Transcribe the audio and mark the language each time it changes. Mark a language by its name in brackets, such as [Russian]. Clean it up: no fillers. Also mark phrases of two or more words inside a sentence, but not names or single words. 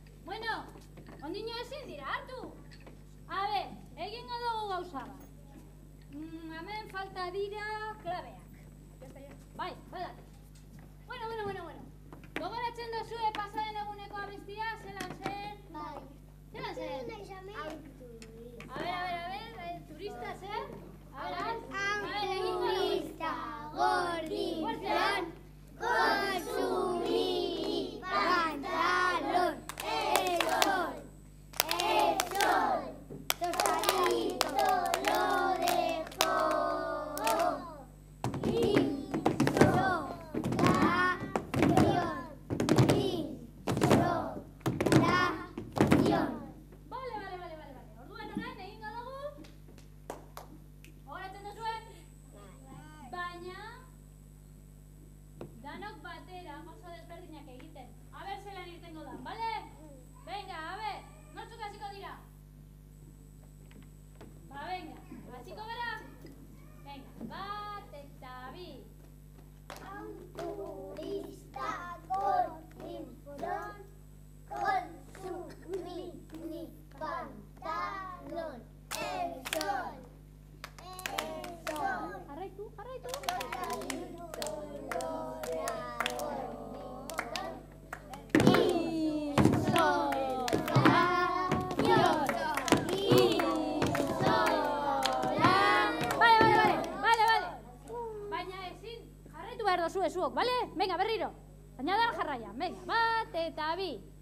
[Basque] Bueno, ondino ezin dira, hartu. A ber, egingo dugu gauza bat. Hemen falta dira klabeak. Bai, badak. Bueno. Gogoratzen duzue pasaren eguneko abestia, zelan zen? Bai. Zelan zen? [Spanish] A ver, [Basque] turista zen? [Spanish] A ver, Turista gordintzan, consumir pantalón, el sol, tostadito lo dejó, insolación. [Basque] Vale. Orduan orain egingo dugu. Gogoratzen duzue? Baina danok batera oso desberdinak egiten. A ber zelan irtengo da, bale? Venga, a ber, nortzuk hasiko dira? Ba, venga, hasiko gara? Venga, bat eta bi. [Spanish] Turista gordintzan, consumir pantalón, el sol, [Basque] Jarraitu. [Spanish] tostadito lo dejó, [Basque] Vale. Baina ezin, jarraitu behar dozue zuok, bale? Venga, berriro. Baina da jarraian, venga, bat eta bi.